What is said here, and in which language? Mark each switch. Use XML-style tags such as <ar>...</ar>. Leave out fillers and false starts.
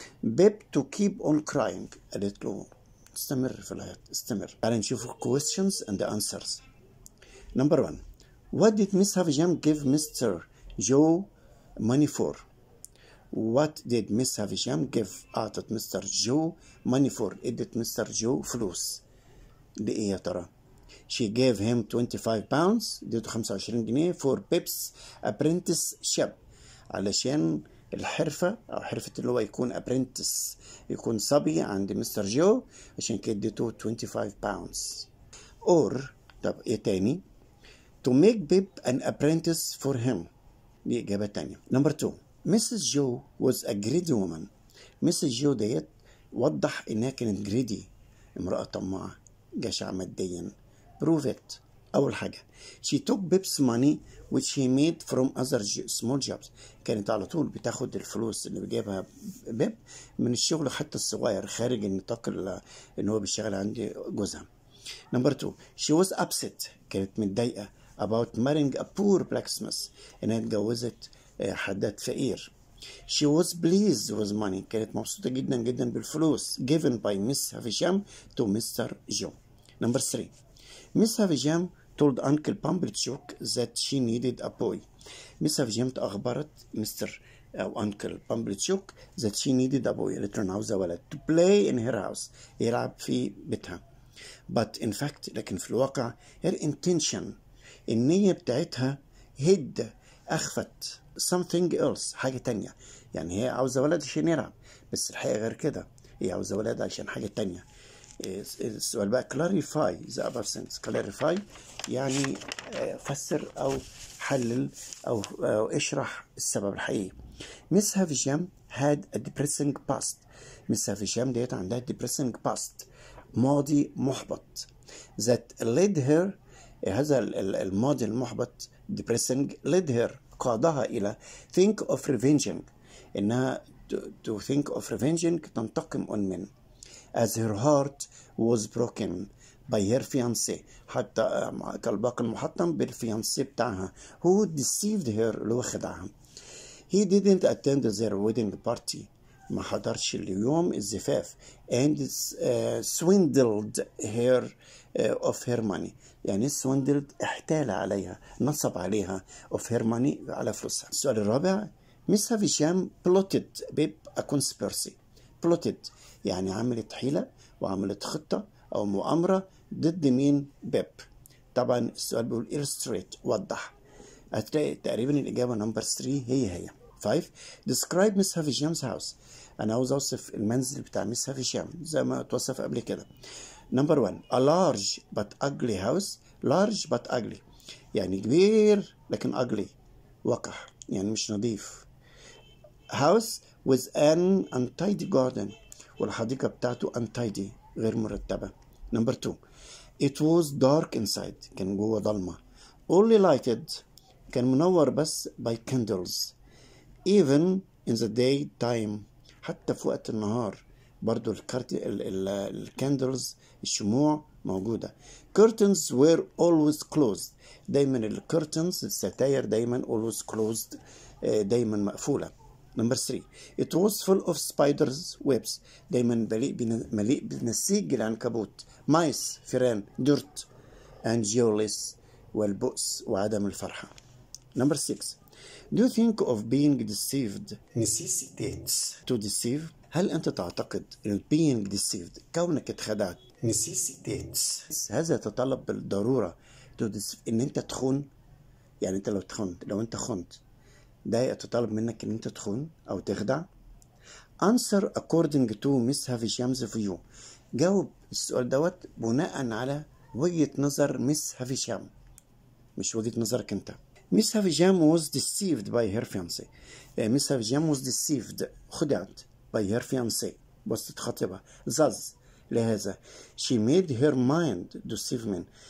<ar>بيب</ar> <en>to keep on crying،</en> <ar>قالت له استمر في العياط، استمر. تعالى نشوف</ar> <en>questions and answers. number 1، what did Miss Havisham give Mr. Joe money for؟ What did Miss Havisham give أعطت Mr Joe money for؟</en> <ar>ادت مستر جو فلوس لإيه يا ترى؟</ar> <en>She gave him 25 pounds، اديته 25 جنيه for Pip's apprenticeship،</en> <ar>علشان الحرفة أو حرفة اللي هو يكون apprentice، يكون صبي عند</ar> <en>Mister Joe, عشان كده اديته 25 pounds. or</en> <ar>طب إيه تاني؟</ar> <en>to make Pip an apprentice for him،</en> <ar>دي إجابة تانية.</ar> <en>number 2، Mrs. Joe was a greedy woman. Mrs.</en> <ar>Joe ديت وضح إنها كانت greedy، امرأة طماعة جشعة ماديا.</ar> <en>prove it.</en> <ar>أول حاجة</ar> <en>she took Pip's money which he made from other small jobs،</en> <ar>كانت على طول بتاخد الفلوس اللي بيجيبها بيب من الشغل حتى الصغير خارج النطاق إن هو بيشتغل عند جوزها.</ar> <en>Number 2, she was upset.</en> <ar>كانت متضايقة</ar> <en>about marrying a poor blacksmith.</en> <ar>إنها اتجوزت حداد فقير.</ar> <en>She was pleased with money.</en> <ar>كانت مبسوطة جدا جدا بالفلوس</ar> <en>given by Miss Havisham to Mr. Joe. Number 3, Miss Havisham told Uncle Pumblechook that she needed a boy. Miss Havisham</en> <ar>أخبرت مستر أو</ar> <en>Uncle Pumblechook that she needed a boy.</en> <ar>قالت له أنا عاوزة ولد</ar> <en>to play in her house.</en> <ar>يلعب في بيتها.</ar> <en>But in fact</en> <ar>لكن في الواقع</ar> <en>her intention النية بتاعتها hid أخفت something else</en> <ar>حاجة تانية. يعني هي عاوزة ولد عشان يلعب بس الحقيقة غير كده، هي عاوزة ولد عشان حاجة تانية.</ar> <en>السؤال بقى clarify the above sentence.</en> <ar>clarify يعني فسر أو حلل أو اشرح السبب الحقيقي.</ar> <en>Miss Havisham had a depressing past. Miss Havisham</en> <ar>ديت عندها</ar> <en>depressing past</en> <ar>ماضي محبط</ar> <en>that led her</en> <ar>هذا الماضي المحبط</ar> <en>depressing led her قادها إلى think of revenging إنها to think of revenging تنتقم on men as her heart was broken by her fiancé</en> <ar>حتى قلبها كان محطم بالفيانسي بتاعها</ar> <en>who deceived her</en> <ar>اللي هو خدعها.</ar> <en>He didn't attend their wedding party</en> <ar>ما حضرش اليوم الزفاف</ar> <en>and swindled her of her money.</en> <ar>يعني swindled احتال عليها نصب عليها</ar> <en>of her money</en> <ar>على فلوسها.</ar> <en>السؤال الرابع Miss Havisham plotted Pip a conspiracy.</en> <ar>plotted يعني عملت حيلة وعملت خطة أو مؤامرة ضد مين؟ بيب. طبعا السؤال بيقول illustrate وضح. هتلاقي تقريبا الإجابة نمبر 3 هي 5.</ar> <en>describe Miss Havisham's house.</en> <ar>أنا عاوز أوصف المنزل بتاع ميس هافيشام زي ما اتوصف قبل كده.</ar> <en>Number 1 a large but ugly house. large but ugly</en> <ar>يعني كبير لكن ugly وقح يعني مش نظيف.</ar> <en>house with an untidy garden</en> <ar>والحديقة بتاعته</ar> <en>untidy</en> <ar>غير مرتبة.</ar> <en>number 2 it was dark inside</en> <ar>كان جوه ضلمة.</ar> <en>only lighted</en> <ar>كان منور بس</ar> <en>by candles even in the day time</en> <ar>حتى في وقت النهار برضو الكاندلز الشموع موجودة.</ar> <en>curtains were always closed</en> <ar>دايما الكرتنز الستاير</ar> <en>دايما always closed</en> <ar>دايما مقفولة.</ar> <en>number 3 it was full of spiders webs</en> <ar>دايما مليء بنسيج العنكبوت</ar> <en>mice فيران dirt and jealous</en> <ar>والبؤس وعدم الفرحة.</ar> <en>Number 6 do you think of being deceived necessitates to deceive.</en> <ar>هل أنت تعتقد إن being deceived كونك اتخدعت necessitates هذا يتطلب بالضرورة</ar> <en>to deceive</en> <ar>إن أنت تخون. يعني أنت لو أنت خنت ده يتطلب منك إن أنت تخون أو تخدع.</ar> <en>answer according to Miss Havisham's view.</en> <ar>جاوب السؤال دوت بناء على وجهة نظر ميس هافيشام مش وجهة نظرك أنت.</ar> <en>Miss Havisham was deceived by her fiancé. Miss Havisham was deceived خدعت by her fiancé</en> <ar>بواسطة خطيبها.</ar> <en>thus لهذا she made her mind deceive men.</en>